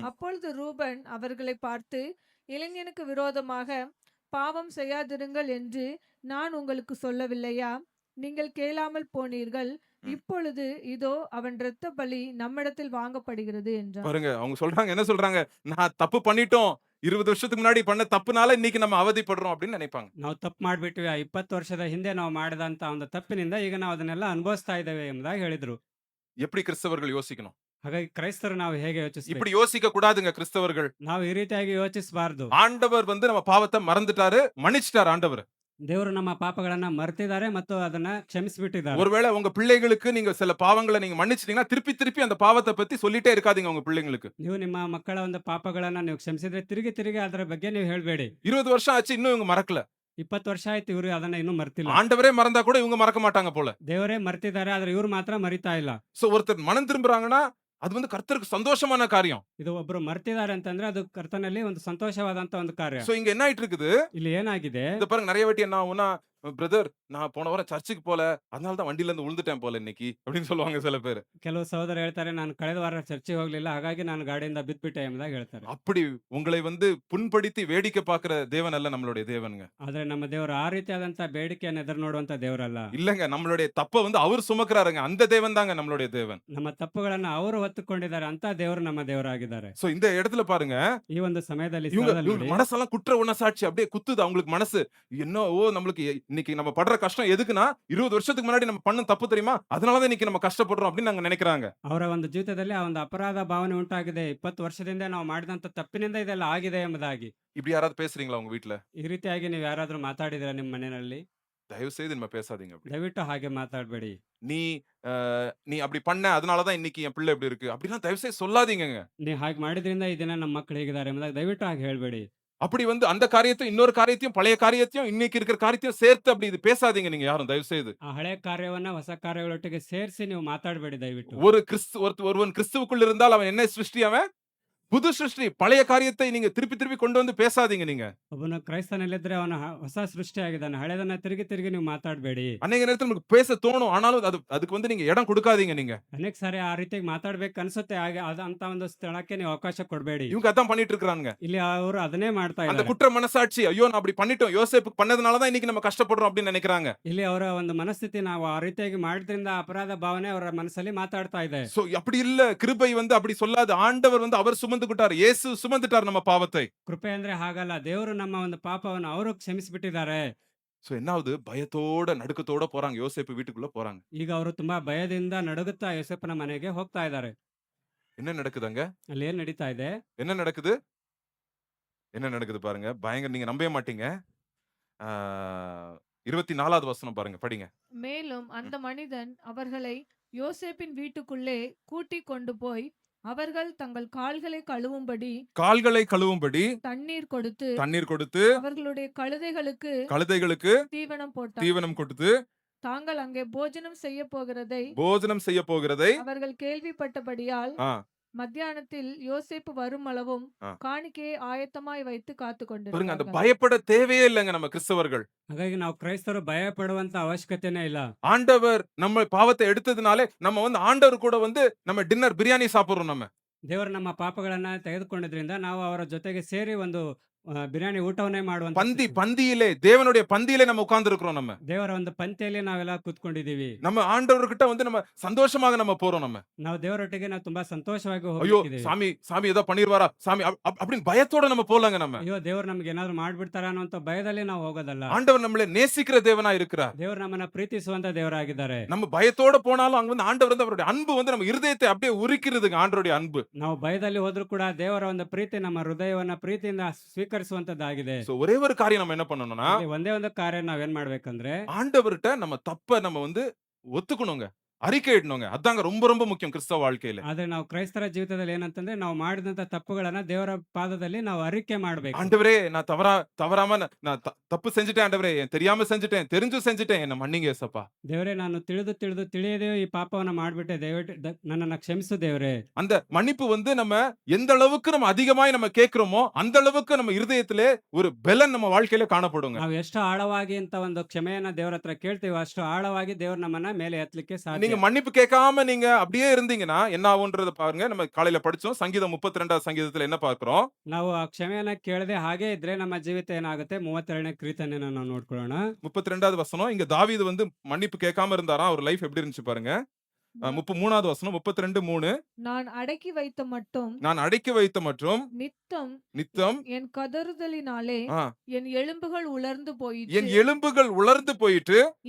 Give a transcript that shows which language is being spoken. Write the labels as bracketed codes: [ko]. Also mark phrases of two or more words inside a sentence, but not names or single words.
[ta] அப்பொழுது ரூபன் அவர்களை பார்த்து, இளைஞனுக்கு விரோதமாக பாவம் செய்யாதிருங்கள் என்று நான் உங்களுக்கு சொல்லவில்லையா? நீங்கள் கேளாமல் போனீர்கள். ம். இப்பொழுது இதோ அவன் இரத்த பலி நம்மிடத்தில் வாங்கப்படுகிறது என்றார். பாருங்க, அவங்க சொல்றாங்க, என்ன சொல்றாங்க? நான் தப்பு பண்ணிட்டோம். 20 வருஷத்துக்கு முன்னாடி பண்ண தப்புனால இன்னைக்கு நம்ம அவதிப்படுறோம் அப்படின்னு நினைப்பாங்க. [kn] ನಾವು ತಪ್ಪು ಮಾಡ್ಬಿಟ್ವಿ. 20 ವರ್ಷದ ಹಿಂದೆ ನಾವು ಮಾಡಿದಂತ ಒಂದು ತಪ್ಪಿನಿಂದ ಈಗ ನಾವು ಅದನ್ನೆಲ್ಲ ಅನುಭವಿಸ್ತಾ ಇದ್ದೇವೆ ಎಂಬುದಾಗಿ ಹೇಳಿದ್ರು. [ta] எப்படி கிறிஸ்தவர்கள் யோசிக்கணும்? [kn] ಹಾಗಾಗಿ ಕ್ರೈಸ್ತರು ನಾವು ಹೇಗೆ ಯೋಚಿಸಬೇಕು? [ta] இப்படி யோசிக்க கூடாதுங்க கிறிஸ்தவர்கள். [kn] ನಾವು ಈ ರೀತಿಯಾಗಿ ಯೋಚಿಸಬಾರದು. [ta] ஆண்டவர் வந்து நம்ம பாவத்தை மறந்துட்டாரு, மன்னிச்சிட்டாரு ஆண்டவர். [kn] ದೇವರು ನಮ್ಮ ಪಾಪಗಳನ್ನ ಮರ್ತಿದ್ದಾರೆ ಮತ್ತು ಅದನ್ನ ಕ್ಷಮಿಸಿಬಿಟ್ಟಿದ್ದಾರೆ. [ta] ஒருவேளை உங்க பிள்ளைகளுக்கு நீங்க சில பாவங்களை நீங்க மன்னிச்சிட்டீங்கன்னா திருப்பி திருப்பி அந்த பாவத்தை பத்தி சொல்லிட்டே இருக்காதீங்க உங்க பிள்ளைங்களுக்கு. [kn] ನೀವು ನಿಮ್ಮ ಮಕ್ಕಳ ಒಂದು ಪಾಪಗಳನ್ನ ನೀವು ಕ್ಷಮಿಸಿದ್ರೆ ತಿರುಗಿ ತಿರುಗಿ ಅದರ ಬಗ್ಗೆ ನೀವು ಹೇಳಬೇಡಿ. [ta] 20 வருஷம் ஆச்சு, இன்னும் இவங்க மறக்கல. [kn] 20 ವರ್ಷ ಆಯ್ತು ಇವರು ಅದನ್ನ ಇನ್ನೂ ಮರ್ತಿಲ್ಲ. [ta] ஆண்டவரே மறந்தா கூட இவங்க மறக்க மாட்டாங்க போல. [kn] ದೇವರೇ ಮರ್ತಿದ್ದಾರೆ, ಆದ್ರೆ ಇವ್ರು ಮಾತ್ರ ಮರಿತಾ ಇಲ್ಲ. [ta] சோ ஒருத்தர் மனம் திரும்புறாங்கன்னா அது வந்து கர்த்தருக்கு சந்தோஷமான காரியம். [kn] ಇದು ಒಬ್ರು ಮರ್ತಿದ್ದಾರೆ ಅಂತಂದ್ರೆ ಅದು ಕರ್ತನಲ್ಲಿ ಒಂದು ಸಂತೋಷವಾದಂತ ಒಂದು ಕಾರ್ಯ. [ta] சோ இங்க என்ன ஆயிட்டு இருக்குது? [kn] ಇಲ್ಲಿ ಏನಾಗಿದೆ? [ta] இந்த பாருங்க, நிறைய வாட்டி என்ன ஆகும்னா, பிரதர் நான் போன வாரம் சர்ச்சுக்கு போல, அதனால தான் வண்டியில இருந்து விழுந்துட்டேன் போல இன்னைக்கு அப்படின்னு சொல்லுவாங்க சில பேர். [kn] ಕೆಲವು ಸಹೋದರ ಹೇಳ್ತಾರೆ, ನಾನು ಕಳೆದ ವಾರ ಚರ್ಚಿಗೆ ಹೋಗ್ಲಿಲ್ಲ, ಹಾಗಾಗಿ ನಾನು ಗಾಡಿಯಿಂದ ಬಿದ್ಬಿಟ್ಟೆ ಎಂಬುದಾಗಿ ಹೇಳ್ತಾರೆ. [ta] அப்படி உங்களை வந்து புண்படுத்தி வேடிக்கை பார்க்கிற தேவன் அல்ல நம்மளுடைய தேவனுங்க. [kn] ಆದ್ರೆ ನಮ್ಮ ದೇವರು ಆ ರೀತಿಯಾದಂತ ಬೇಡಿಕೆಯನ್ನು ಎದುರು ನೋಡುವಂತ ದೇವರಲ್ಲ. [ta] இல்லங்க, நம்மளுடைய தப்ப வந்து அவர் சுமக்கிறாருங்க. அந்த தேவன் தாங்க நம்மளுடைய தேவன். [kn] ನಮ್ಮ ತಪ್ಪುಗಳನ್ನ ಅವರು ಹೊತ್ತುಕೊಂಡಿದ್ದಾರೆ, ಅಂತ ದೇವರು ನಮ್ಮ ದೇವರಾಗಿದ್ದಾರೆ. [ta] சோ இந்த இடத்துல பாருங்க, [kn] ಈ ಒಂದು ಸಮಯದಲ್ಲಿ [ta] இவங்க [kn] ಸ್ಥಳದಲ್ಲಿ ನೋಡಿ, [ta] மனசெல்லாம் குற்ற உணர்ச்சி அப்படியே குத்துது அவங்களுக்கு மனசு. என்னவோ நம்மளுக்கு இன்னைக்கு நம்ம படுற கஷ்டம் எதுக்குன்னா 20 வருஷத்துக்கு முன்னாடி நம்ம பண்ண தப்பு தெரியுமா, அதனாலதான் இன்னைக்கு நம்ம கஷ்டப்படுறோம் அப்படின்னு நாங்க நினைக்கிறாங்க. [kn] ಅವರ ಒಂದು ಜೀವಿತದಲ್ಲಿ ಆ ಒಂದು ಅಪರಾಧ ಭಾವನೆ ಉಂಟಾಗಿದೆ. 20 ವರ್ಷದಿಂದ ನಾವು ಮಾಡಿದಂತ ತಪ್ಪಿನಿಂದ ಇದೆಲ್ಲ ಆಗಿದೆ ಎಂಬುದಾಗಿ. [ta] இப்படி யாராவது பேசுறீங்களா உங்க வீட்ல? [kn] ಈ ರೀತಿಯಾಗಿ ನೀವು ಯಾರಾದ್ರೂ ಮಾತಾಡಿದಿರಾ ನಿಮ್ಮ ಮನೆಯಲ್ಲಿ? [ta] தயவு செய்து நம்ம பேசாதீங்க அப்படி. [kn] ದಯವಿಟ್ಟು ಹಾಗೆ ಮಾತಾಡಬೇಡಿ. [ta] நீ நீ அப்படி பண்ண அதனாலதான் இன்னைக்கு என் பிள்ளை இப்படி இருக்கு அப்படிலாம் தயவு செய்து சொல்லாதீங்கங்க. [kn] ನೀವು ಹಾಗೆ ಮಾಡಿದ್ರಿಂದ ಈ ದಿನ ನಮ್ಮ ಮಕ್ಕಳು ಹೇಗಿದ್ದಾರೆ ಎಂಬುದಾಗಿ ದಯವಿಟ್ಟು ಹಾಗೆ ಹೇಳಬೇಡಿ. [ta] அப்படி வந்து அந்த காரியத்தையும் இன்னொரு காரியத்தையும் பழைய காரியத்தையும் இன்னைக்கு இருக்கிற காரியத்தையும் சேர்த்து அப்படி இது பேசாதீங்க நீங்க யாரும் தயவு செய்து. [kn] ಆ ಹಳೆ ಕಾರ್ಯವನ್ನ ಹೊಸ ಕಾರ್ಯಗಳೊಟ್ಟಿಗೆ ಸೇರಿಸಿ ನೀವು ಮಾತಾಡಬೇಡಿ ದಯವಿಟ್ಟು. [ta] ஒருவன் கிறிஸ்துவுக்குள் இருந்தால் அவன் என்ன சிருஷ்டி? அவன் புது சிருஷ்டி. பழைய காரியத்தை நீங்க திருப்பி திருப்பி கொண்டு வந்து பேசாதீங்க நீங்க. [kn] ಒಬ್ಬನು ಕ್ರೈಸ್ತನಲ್ಲಿದ್ರೆ ಅವನ ಹೊಸ ಸೃಷ್ಟಿಯಾಗಿದ್ದಾನೆ, ಹಳೆದನ್ನ ತಿರುಗಿ ತಿರುಗಿ ನೀವು ಮಾತಾಡಬೇಡಿ. [ta] அநேக நேரத்துல உங்களுக்கு பேச தோணும், ஆனாலும் அதுக்கு வந்து நீங்க இடம் கொடுக்காதீங்க நீங்க. [kn] ಅನೇಕ ಸಾರಿ ಆ ರೀತಿಯಾಗಿ ಮಾತಾಡ್ಬೇಕು ಅನ್ಸುತ್ತೆ, ಹಾಗೆ ಅಂತ ಒಂದು ಸ್ಥಳಕ್ಕೆ ನೀವು ಅವಕಾಶ ಕೊಡಬೇಡಿ. [ta] இவங்க அதான் பண்ணிட்டு இருக்காங்க. [kn] ಇಲ್ಲಿ ಅವರು ಅದನ್ನೇ ಮಾಡ್ತಾ [ta] அந்த [kn] ಇದ್ದಾರೆ. [ta] குற்ற மனசாட்சி, ஐயோ நான் அப்படி பண்ணிட்டோம், யோசேப்புக்கு பண்ணதுனாலதான் இன்னைக்கு நம்ம கஷ்டப்படுறோம் அப்படின்னு நினைக்கிறாங்க. [kn] ಇಲ್ಲಿ ಅವರ ಒಂದು ಮನಸ್ಥಿತಿ, ನಾವು ಆ ರೀತಿಯಾಗಿ ಮಾಡಿದ್ರಿಂದ ಅಪರಾಧ ಭಾವನೆ ಅವರ ಮನಸ್ಸಲ್ಲಿ ಮಾತಾಡ್ತಾ ಇದೆ. [ta] சோ அப்படி இல்ல, கிருபை வந்து அப்படி சொல்லாது. ஆண்டவர் வந்து அவர் சுமந்துக்கிட்டார், இயேசு சுமந்துட்டார் நம்ம பாவத்தை. [kn] ಕೃಪೆ ಅಂದ್ರೆ ಹಾಗಲ್ಲ, ದೇವರು ನಮ್ಮ ಒಂದು ಪಾಪವನ್ನು ಅವರು ಕ್ಷಮಿಸಿಬಿಟ್ಟಿದ್ದಾರೆ. [ta] சோ என்னாவது, பயத்தோட நடுக்கத்தோட போறாங்க, யோசேப்பு வீட்டுக்குள்ள போறாங்க. [kn] ಈಗ ಅವರು ತುಂಬಾ ಭಯದಿಂದ ನಡುಗುತ್ತಾ ಯೋಸೇಫನ ಮನೆಗೆ ಹೋಗ್ತಾ ಇದ್ದಾರೆ. [ta] என்ன நடக்குதுங்க? [kn] ಅಲ್ಲಿ ಏನ್ ನಡೀತಾ ಇದೆ? [ta] என்ன நடக்குது? என்ன நடக்குது பாருங்க, பயங்கர, நீங்க நம்பவே மாட்டீங்க. 24வது வசனம் பாருங்க, படிங்க. மேலும் ம். அந்த மனிதன் அவர்களை யோசேப்பின் வீட்டுக்குள்ளே கூட்டிக் கொண்டு போய் அவர்கள் தங்கள் கால்களை கழுவும்படி கால்களை கழுவும்படி தண்ணீர் கொடுத்து தண்ணீர் கொடுத்து, அவர்களுடைய கழுதைகளுக்கு கழுதைகளுக்கு தீவனம் போட்டான். தீவனம் கொடுத்து, தாங்கள் அங்கே போஜனம் செய்ய போகிறதை போஜனம் செய்ய போகிறதை அவர்கள் கேள்விப்பட்டபடியால் ஆ, மத்தியானத்தில் யோசேப்பு வருமளவும் ஆ. காணிக்கையை ஆயத்தமாய் வைத்து காத்து பாருங்க, அந்த கொண்டிருந்தார்கள். பயப்பட தேவையே இல்லைங்க நம்ம கிறிஸ்தவர்கள். [kn] ಹಾಗಾಗಿ ನಾವು ಕ್ರೈಸ್ತರು ಭಯ ಪಡುವಂತ ಅವಶ್ಯಕತೆನೇ ಇಲ್ಲ. [ta] ஆண்டவர் நம்ம பாவத்தை எடுத்ததுனாலே நம்ம வந்து ஆண்டவர் கூட வந்து நம்ம டின்னர் பிரியாணி சாப்பிடுறோம் நம்ம. [kn] ದೇವರು ನಮ್ಮ ಪಾಪಗಳನ್ನ ತೆಗೆದುಕೊಂಡಿದ್ರಿಂದ ನಾವು ಅವರ ಜೊತೆಗೆ ಸೇರಿ ಒಂದು ಬಿರಿಯಾನಿ ಊಟವನ್ನೇ ಮಾಡುವಂತ [ta] பந்தியிலே தேவனுடைய பந்தியிலே நம்ம உட்கார்ந்து இருக்கிறோம் நம்ம. [kn] ದೇವರ ಒಂದು ಪಂಕ್ತಿಯಲ್ಲಿ ನಾವೆಲ್ಲ ಕೂತ್ಕೊಂಡಿದ್ದೀವಿ. [ta] நம்ம ஆண்டவர்கிட்ட வந்து நம்ம சந்தோஷமாக நம்ம போறோம் நம்ம. [kn] ನಾವು ದೇವರೊಟ್ಟಿಗೆ ನಾವು ತುಂಬಾ ಸಂತೋಷವಾಗಿ [ta] ஐயோ [kn] ಹೋಗ್ತಿದ್ದೀವಿ. [ta] சாமி ஏதோ பண்ணிருவாரா சாமி அப்படின்னு பயத்தோட நம்ம போலாங்க நம்ம. [kn] ಅಯ್ಯೋ ದೇವ್ರು ನಮ್ಗೆ ಏನಾದ್ರು ಮಾಡ್ಬಿಡ್ತಾರ ಅನ್ನೋಂತ ಭಯದಲ್ಲಿ ನಾವು ಹೋಗೋದಲ್ಲ. [ta] ஆண்டவர் நம்மளை நேசிக்கிற தேவனா இருக்கிறார். [kn] ದೇವ್ರು ನಮ್ಮನ್ನ ಪ್ರೀತಿಸುವಂತ ದೇವರಾಗಿದ್ದಾರೆ. [ta] நம்ம பயத்தோட போனாலும் அங்க வந்து ஆண்டவர் வந்து அவருடைய அன்பு வந்து நம்ம இருதயத்தை அப்படியே உரிக்கிறதுங்க. ஆண்டவருடைய அன்பு. [kn] ನಾವು ಭಯದಲ್ಲಿ ಹೋದ್ರು ಕೂಡ ದೇವರ ಒಂದು ಪ್ರೀತಿ ನಮ್ಮ ಹೃದಯವನ್ನ ಪ್ರೀತಿಯಿಂದ ಸ್ವೀಕರಿಸುವಂತದ್ದಾಗಿದೆ. [ta] So, ஒரே ஒரு காரியம் நம்ம என்ன பண்ணணும்னா [kn] ಇಲ್ಲಿ ಒಂದೇ ಒಂದು ಕಾರ್ಯ ನಾವೇನ್ ಮಾಡ್ಬೇಕಂದ್ರೆ [ta] ஆண்டவர்கிட்ட நம்ம தப்ப நம்ம வந்து ஒத்துக்கணுங்க, அறிக்கை இடணுங்க. அதாங்க ரொம்ப ரொம்ப முக்கியம் கிறிஸ்தவ வாழ்க்கையில. [kn] ಆದ್ರೆ ನಾವು ಕ್ರೈಸ್ತರ ಜೀವಿತದಲ್ಲಿ ಏನಂತಂದ್ರೆ ನಾವು ಮಾಡಿದಂತ ತಪ್ಪುಗಳನ್ನ ದೇವರ ಪಾದದಲ್ಲಿ ನಾವು ಅರಿಕೆ ಮಾಡ್ಬೇಕು. [ta] ஆண்டவரே நான் தவறாம நான் தப்பு செஞ்சுட்டேன் ஆண்டவரே, தெரியாம செஞ்சுட்டேன், தெரிஞ்சு செஞ்சுட்டேன், என்ன மன்னிங்க ஏசப்பா. [kn] ದೇವರೇ ನಾನು ತಿಳಿಯದೆ ಈ ಪಾಪವನ್ನ ಮಾಡ್ಬಿಟ್ಟೆ, ದಯವಿಟ್ಟು ನನ್ನನ್ನ ಕ್ಷಮಿಸು ದೇವರೇ. [ta] அந்த மன்னிப்பு வந்து நம்ம எந்த அளவுக்கு நம்ம அதிகமாய் நம்ம கேட்கிறோமோ அந்த அளவுக்கு நம்ம இருதயத்திலே ஒரு பெலன் நம்ம வாழ்க்கையில காணப்படுங்க. [kn] ನಾವು ಎಷ್ಟು ಆಳವಾಗಿ ಅಂತ ಒಂದು ಕ್ಷಮೆಯನ್ನ ದೇವರ ಹತ್ರ ಕೇಳ್ತೀವಿ, ಅಷ್ಟು ಆಳವಾಗಿ ದೇವ್ರು ನಮ್ಮನ್ನ ಮೇಲೆ ಎತ್ತಲಿಕ್ಕೆ ಸಾಧ್ಯ. [ta] நீங்க மன்னிப்பு கேட்காம நீங்க அப்படியே இருந்தீங்கன்னா என்ன ஆகும்ன்றத பாருங்க. நம்ம காலையில படிச்சோம் சங்கீதம் 32வது சங்கீதத்துல என்ன பார்க்கிறோம். [kn] ನಾವು ಆ ಕ್ಷಮೆಯನ್ನ ಕೇಳದೆ ಹಾಗೆ ಇದ್ರೆ ನಮ್ಮ ಜೀವಿತ ಏನಾಗುತ್ತೆ. 32ನೇ ಕೀರ್ತನೆಯನ್ನ ನಾವು ನೋಡ್ಕೊಳ್ಳೋಣ. [ta] 32வது வசனம். இங்க தாவீது வந்து மன்னிப்பு கேட்காம இருந்தாராம். அவர் லைஃப் எப்படி இருந்துச்சு பாருங்க. 33வது வசனம் 32:3. நான் அடக்கி வைத்த மட்டும் நான் அடக்கி வைத்த மற்றும் நித்தம் என் கதறுதலினாலே ஆ, என் எலும்புகள் உலர்ந்து என் போயிற்று. எலும்புகள் உலர்ந்து போயிட்டு